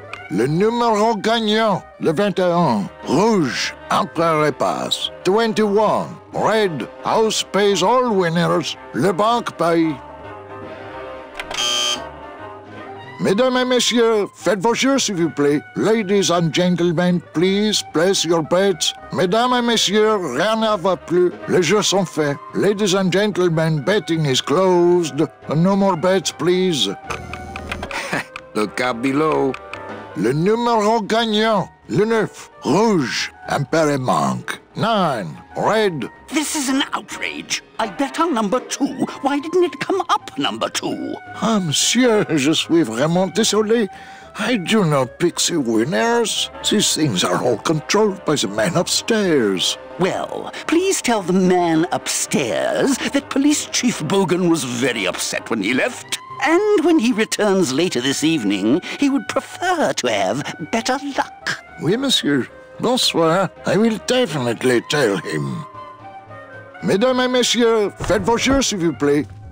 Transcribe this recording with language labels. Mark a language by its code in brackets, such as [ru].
[fr] Le numéro gagnant, le 21, rouge, impair et passe. [en] 21, red, house pays all winners, le banque paye. [fr] Mesdames et messieurs, faites vos jeux s'il vous plaît. [en] Ladies and gentlemen, please place your bets. [fr] Mesdames et messieurs, rien ne va plus. Les jeux sont faits. [en] Ladies and gentlemen, betting is closed. No more bets, please. Look out below. [fr] Le numéro gagnant, le 9, rouge, impair et manque. [en] 9, red. This is an outrage. I bet on number 2. Why didn't it come up number 2? [fr] Ah, monsieur, je suis vraiment désolé. [en] I do not pick the winners. These things are all controlled by the man upstairs. Well, please tell the man upstairs that Police Chief Bogan was very upset when he left. And when he returns later this evening, he would prefer to have better luck. [fr] Oui, monsieur. Bonsoir. [en] I will definitely tell him. [fr] Mesdames et messieurs, faites vos jeux, s'il vous plaît.